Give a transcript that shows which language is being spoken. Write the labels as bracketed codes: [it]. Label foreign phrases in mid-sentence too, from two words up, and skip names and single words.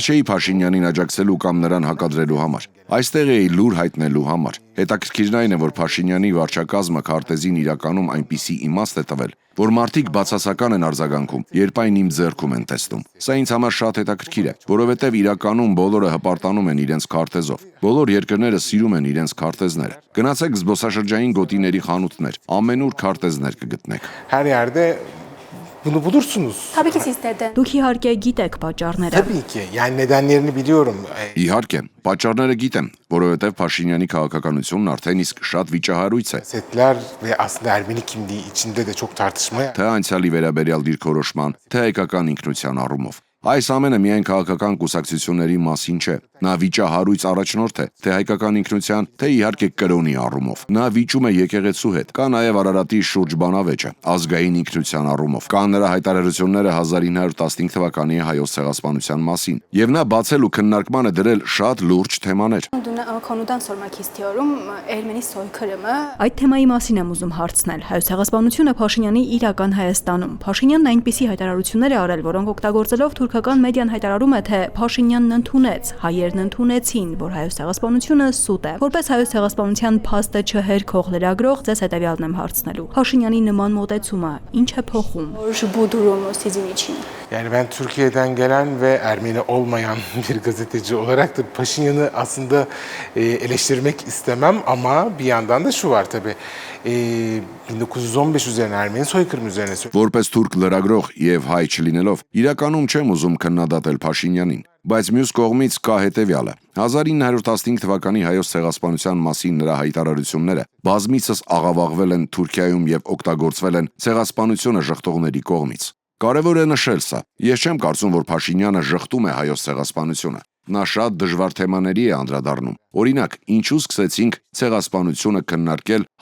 [hy] չէի Փաշինյանին աջակցելու կամ նրան հակադրելու համար։ Այստեղ էի լուր հայտնելու համար։ Հետաքրքիրն այն է, որ Փաշինյանի վարչակազմը քարտեզին իրականում այնպիսի իմաստ է տվել, որ մարդիկ բացասական են արձագանքում, երբ այն իմ ձեռքում են տեսնում։ Սա ինձ համար շատ հետաքրքիր է, որովհետև իրականում բոլորը հպարտանում են իրենց քարտեզով։ Բոլոր երկրները սիրում են իրենց քարտեզները։ Գնացեք զբոսաշրջային գոտիների խանութներ, ամենուր քարտեզներ կգտնեք։ [tr] Her yerde Bunu bulursunuz. Tabii ki siz neden? [hy] Դուք իհարկե գիտեք պատճառները։ [tr] Tabii ki. Yani nedenlerini biliyorum. [hy] Իհարկե, պատճառները գիտեմ, որովհետև Փաշինյանի քաղաքականությունն արդեն իսկ շատ վիճահարույց է։ [tr] Setler ve aslında Ermeni kimliği içinde de çok tartışma. [hy] Թե անցյալի վերաբերյալ դիրքորոշման, թե հայկական ինքնության առումով։ Այս ամենը միայն քաղաքական կուսակցությունների մասին չէ։ Նա վիճահարույց առաջնորդ է, թե հայկական ինքնության, թե իհարկե կրոնի առումով։ Նա վիճում է եկեղեցու հետ։ Կա նաև Արարատի շուրջ բանավեճը, ազգային ինքնության առումով։ Կան նրա հայտարարությունները 1915 թվականի հայոց ցեղասպանության մասին։ Եվ նա բացել ու քննարկման է դրել շատ լուրջ թեմաներ։ [tr] Konudan sormak istiyorum. Ermeni soykırımı. [hy] Այդ թեմայի մասին եմ ուզում հարցնել։ Հայոց ցեղասպանությունը Փաշինյանի իրական Հայաստանում։ Փաշինյանն այնպիսի հայտարարություններ է արել, որոնք օգտագործելով թուրքական մեդիան հայտարարում է, թե Փաշինյանն ընդունեց, հայերն ընդունեցին, որ հայոց ցեղասպանությունը սուտ է։ Որպես հայոց ցեղասպանության փաստը չհերքող լրագրող, ձեզ հետևյալն եմ հարցնելու։ Փաշինյանի նման մոտեցումը ինչ է փոխում։ [tr] Bu durumu sizin için. Yani ben Türkiye'den gelen ve Ermeni olmayan bir gazeteci olarak da Paşinyan'ı aslında eleştirmek istemem ama bir yandan da şu var tabii. 1915 üzerine Ermeni soykırımı üzerine [hy] Որպես թուրք լրագրող եւ հայ չլինելով, իրականում չեմ ուզում քննադատել Փաշինյանին, բայց մյուս կողմից կա հետեւյալը. 1915 թվականի հայոց ցեղասպանության մասին նրա հայտարարությունները բազմիցս աղավաղվել են Թուրքիայում եւ օգտագործվել են ցեղասպանությունը ժխտողների կողմից։ Կարևոր է նշել սա։ Ես չեմ կարծում, որ Փաշինյանը ժխտում է հայոց ցեղասպանությունը։ Նա շատ դժվար թեմաների է անդրադառնում։ Օրինակ, ինչու սկսեցինք ցեղասպանությունը քննարկել